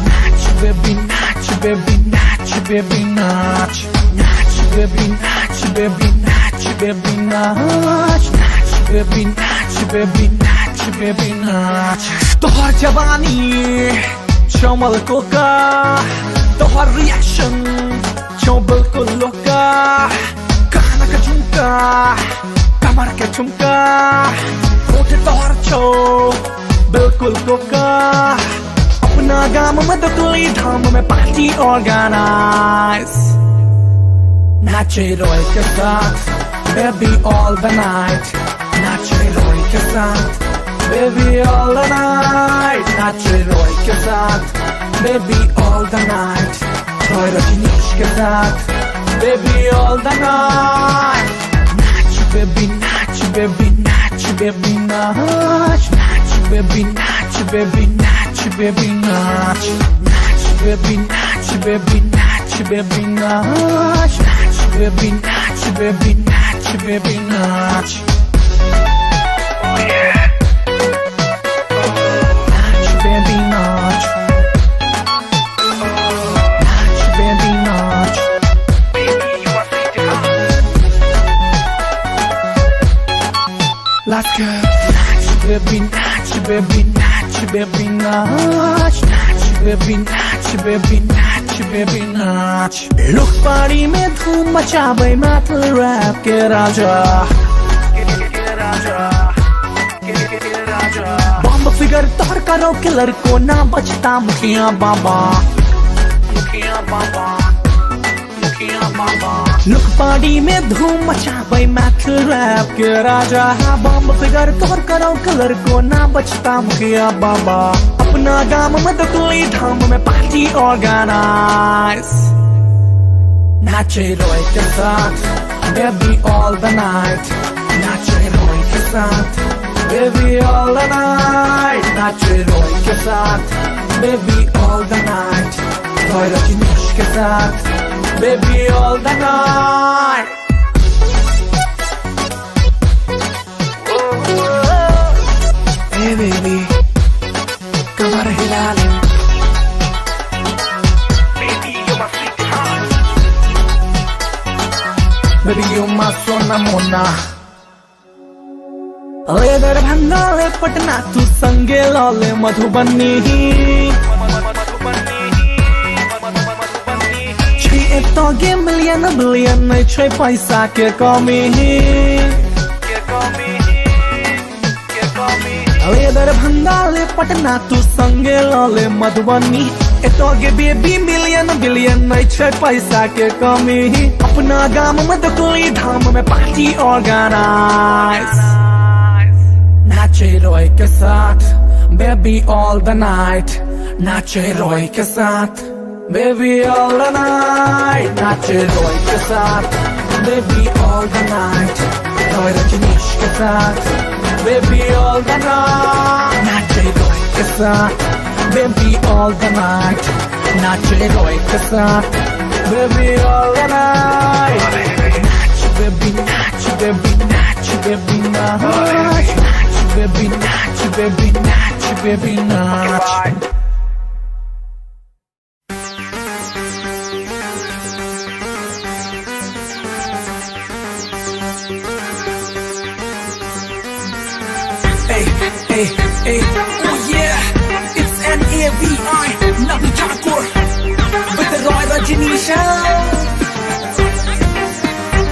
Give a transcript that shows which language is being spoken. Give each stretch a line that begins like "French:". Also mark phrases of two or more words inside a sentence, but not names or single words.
Maithili: Nacho baby, nacho baby, nacho baby, nacho. Nacho baby, nacho baby, nacho baby, nacho. Nacho baby, nacho baby, nacho baby, nacho. तोहर जवानी चमल कोका, तोहर रिएक्शन छो बिल्कुल लोका,
English: गाना का
Maithili: झुमका, कमर के झुमका, होठ तोहर छो बिल्कुल कोका, अपना गाम में दुकली धाम में
English: party organise,
Maithili: नाचे रोय के साथ,
English: baby all the night,
Maithili: नाचे रोय के साथ,
English: baby all the night,
Maithili: नाचे रोय के साथ,
English: baby all the night,
Maithili: रोय रजनीश के साथ,
English: baby all the night,
Maithili: नाच baby नाच baby नाच baby नाच, नाच baby नाच baby नाच baby नाच, नाच baby नाच baby नाच baby नाच, नाच baby नाच baby नाच baby नाच.
English: Oh yeah.
Maithili: Nacho baby nacho, nacho baby nacho,
English: baby you are free to come. Let's go.
Maithili: Nacho baby nacho baby nacho baby nacho, nacho baby nacho baby nacho baby nacho.
English: Look party
Maithili: में धूम मचावे
English: metal rap
Maithili: के राजा, के राजा.
English: bomb figure
Maithili: तोहर करो किलर को ना बचता मुखिया बाबा, मुखिया बाबा, मुखिया बाबा.
English: look party
Maithili: में धूम मचावे
English: metal rap
Maithili: के राजा,
English: bomb figure
Maithili: तोहर करो किलर को ना बचता मुखिया बाबा, अपना गाम में दुकली धाम में
English: party organise,
Maithili: नाचे रोय के साथ,
English: baby all the night,
Maithili: नाचे रोय के साथ,
English: baby all the night,
Maithili: नाचे रोय के साथ,
English: baby all the night,
Maithili: रोय रजनीश के साथ,
English: baby all the night. Hey baby,
Maithili: कमर हिला ले,
English: baby you're my sweetheart, baby you're my
Maithili: सोना मोना. ले दरभंगा ले पटना तू संगे लाले मधुबनी, छे तो गे
English: million billion
Maithili: नहीं छे पैसा के कमी, ले दरभंगा ले पटना तू संगे लाले मधुबनी, तो गे बेबी
English: million billion
Maithili: नहीं छे पैसा के कमी, अपना गाम में दुकली धाम में
English: party organise,
Maithili: नाचे रोय के साथ,
English: baby all the night,
Maithili: नाचे रोय के साथ,
English: baby all the night,
Maithili: नाचे रोय के साथ,
English: baby all the night,
Maithili: रोय रजनीश के साथ,
English: baby all the night,
Maithili: नाचे रोय के साथ,
English: baby all the night,
Maithili: नाचे रोय के साथ,
English: baby all the night,
Maithili: नाच baby नाच baby नाच baby नाच, baby nacho, baby nacho, baby nacho.
English: Hey, hey, hey, oh yeah, it's N-A-V-I, Navi Thakur, with the Roy Rajani Show.